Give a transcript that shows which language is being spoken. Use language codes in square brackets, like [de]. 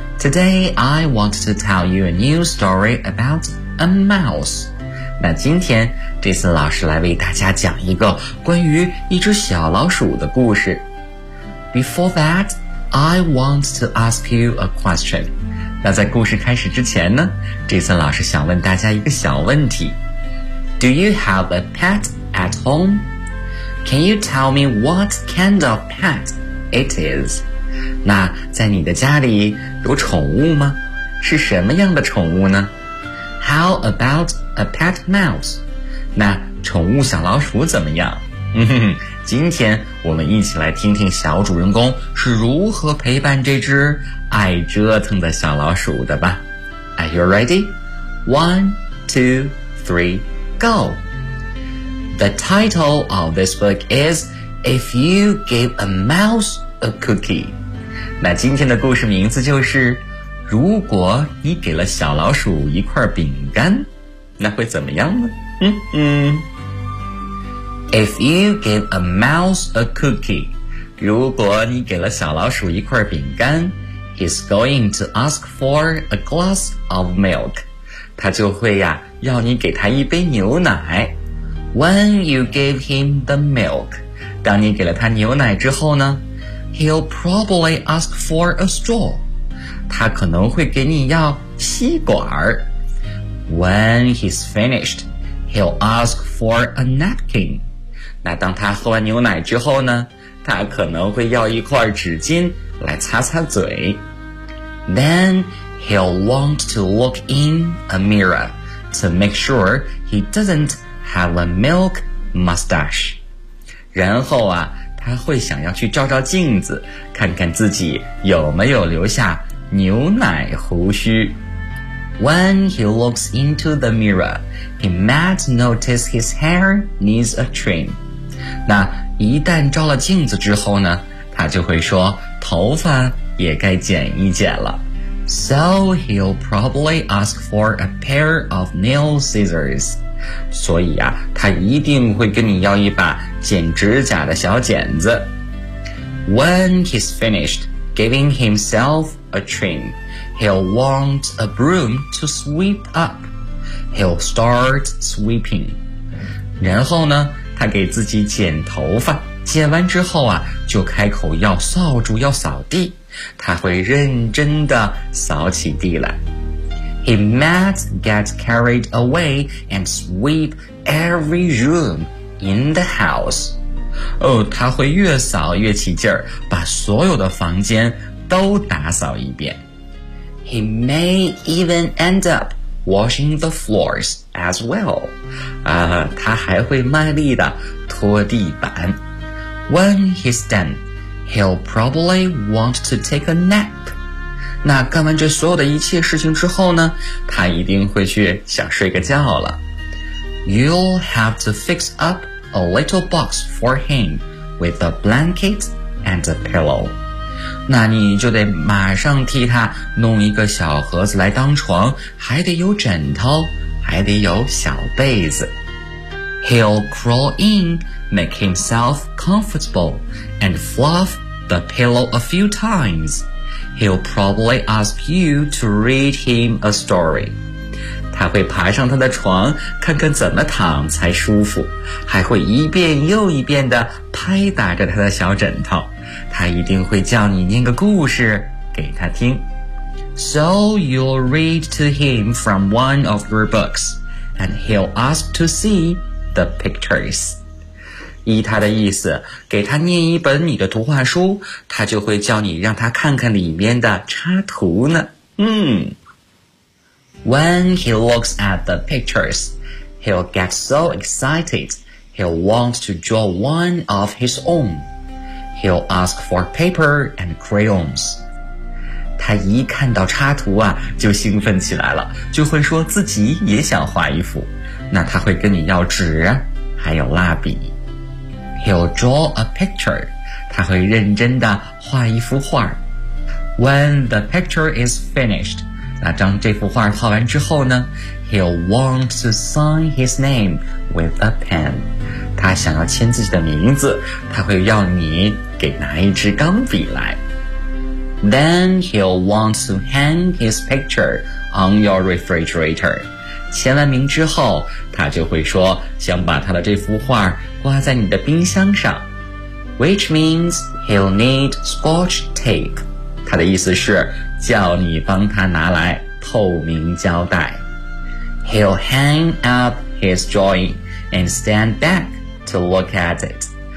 [en] Today, I want to tell you a new story about a mouse. [zh] 那今天 Jason 老师来为大家讲一个关于一只小老鼠的故事。 [en] Before that, I want to ask you a question. [zh] 那在故事开始之前呢， Jason 老师想问大家一个小问题。 [en] Do you have a pet at home? Can you tell me what kind of pet? It is. [zh] 那在你的家里有宠物吗？是什么样的宠物呢？ [en] How about a pet mouse? [zh] 那宠物小老鼠怎么样？今天我们一起来听听小主人公是如何陪伴这只爱折腾的小老鼠的吧。 [en] Are you ready? 1, 2, 3, go! The title of this book is If You Give a Mouse... A cookie. [zh] 那今天的故事名字就是如果你给了小老鼠一块饼干那会怎么样呢 [en] If you give a mouse a cookie, [zh] 如果你给了小老鼠一块饼干 [en] he's going to ask for a glass of milk. [zh] 他就会呀、要你给他一杯牛奶。 [en] When you give him the milk, [zh] 当你给了他牛奶之后呢 [en] He'll probably ask for a straw. [zh] 他可能会给你要吸管。 [en] When he's finished, he'll ask for a napkin. [zh] 那当他喝完牛奶之后呢，他可能会要一块纸巾来擦擦嘴。 [en] Then he'll want to look in a mirror to make sure he doesn't have a milk mustache. [zh] 然后啊他会想要去照照镜子，看看自己有没有留下牛奶胡须。 [en] When he looks into the mirror, he might notice his hair needs a trim. [zh] 那一旦照了镜子之后呢，他就会说头发也该剪一剪了。 [en] So he'll probably ask for a pair of nail scissors. [zh] 所以啊他一定会跟你要一把剪指甲的小剪子。 [en] When he's finished giving himself a trim, he'll want a broom to sweep up. He'll start sweeping. [zh] 然后呢他给自己剪头发剪完之后啊就开口要扫帚要扫地。他会认真地扫起地来。 [en] He might get carried away and sweep every room in the house. [zh] 哦，他会越扫越起劲儿，把所有的房间都打扫一遍。 [en] He may even end up washing the floors as well. [zh] 啊，他还会卖力的拖地板。 [en] When he's done, he'll probably want to take a nap. [zh] 那干完这所有的一切事情之后呢，他一定会去想睡个觉了。 [en] You'll have to fix up a little box for him with a blanket and a pillow. [zh] 那你就得马上替他弄一个小盒子来当床，还得有枕头，还还得有小被子。 [en] He'll crawl in, make himself comfortable, and fluff the pillow a few times. He'll probably ask you to read him a story. [zh] 他会爬上他的床，看看怎么躺才舒服，还会一遍又一遍地拍打着他的小枕头。他一定会叫你念个故事给他听。 [en] So you'll read to him from one of your books, and he'll ask to see the pictures. [zh] 依他的意思，给他念一本你的图画书，他就会叫你让他看看里面的插图呢。 [en] When he looks at the pictures, he'll get so excited, he'll want to draw one of his own. He'll ask for paper and crayons. [zh] 他一看到插图啊，就兴奋起来了，就会说自己也想画一幅。那他会跟你要纸，还有蜡笔。 [en] He'll draw a picture. [zh] 他会认真地画一幅画。 [en] When the picture is finished, [zh] 那当这幅画画完之后呢， [en] He'll want to sign his name with a pen. [zh] 他想要签自己的名字，他会要你给拿一支钢笔来。 [en] Then he'll want to hang his picture on your refrigerator. [zh] 签完名之后，他就会说想把他的这幅画挂在你的冰箱上。 [en] Which means he'll need scotch tape. [zh] 他的意思是叫你帮他拿来透明胶带。 [en] He'll hang up his drawing and stand back to look at it.